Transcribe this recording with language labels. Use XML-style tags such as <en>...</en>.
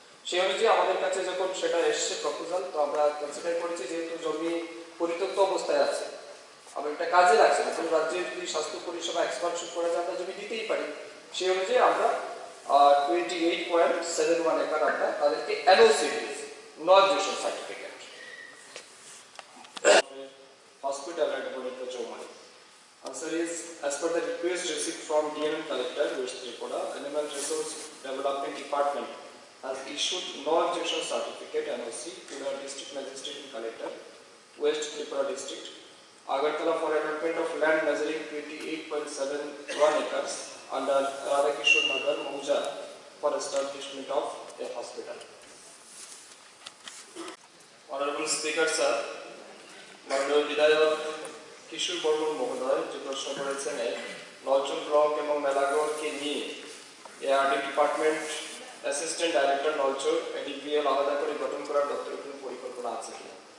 <bn>সেই অনুযায়ী আমাদের কাছে যখন সেটা এসছে প্রপোজাল, তো আমরা কনসিডার করেছি যেহেতু জমি পরিত্যক্ত অবস্থায় আছে, আমরা এটা কাজে লাগছে না, কারণ রাজ্যের যদি স্বাস্থ্য পরিষেবা এক্সপানশন করে যায় আমরা জমি দিতেই পারি। সেই অনুযায়ী আমরা 28.71 একর আমরা তাদেরকে এনওসি দিয়েছি, নন জেশন certificate.</bn> <en>Hospital at Bonita Chowmani. Answer is, as per the request received from DNM Collector, West Tripura, Animal Resource Development Department has issued non-objection certificate NOC to the District Magistrate and Collector, West Tripura District, Agartala for allotment of land measuring 28.71 acres under Radhakishore Nagar, Mauja for establishment of a hospital. Honorable Speaker, sir,</en> <bn>মাননীয় বিধায়ক কিশোর বর্মন মহোদয় যে প্রশ্ন করেছেন নলচুর block এবং মেলাগড়কে নিয়ে ARD department assistant director নলচুর এডিপিএল আলাদা করে গঠন করার দপ্তরের কোনো পরিকল্পনা আছে কিনা।</bn>